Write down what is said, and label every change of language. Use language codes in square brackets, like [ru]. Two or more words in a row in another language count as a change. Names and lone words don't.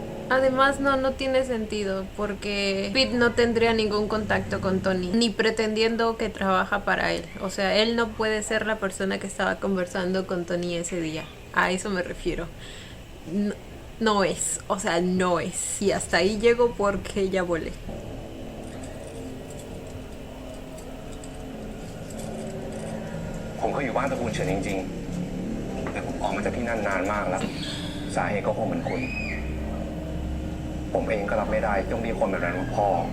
[es] Además, no tiene sentido porque Pete no tendría ningún contacto con Tony, ni pretendiendo que trabaja para él. O sea, él no puede ser la persona que estaba conversando con Tony ese día. A eso me refiero. No es, o sea, no es. Y hasta ahí llego porque ya volé. [th] ผมเคยอยู่บ้านตระกูลเฉินจริงๆแต่ผมออกมาจากที่นั่นนานมากแล้วสาเหตุก็คงเหมือนคุณ ผมเองก็รับไม่ได้ต้องมีคนแบบนั้นว่าพ่อ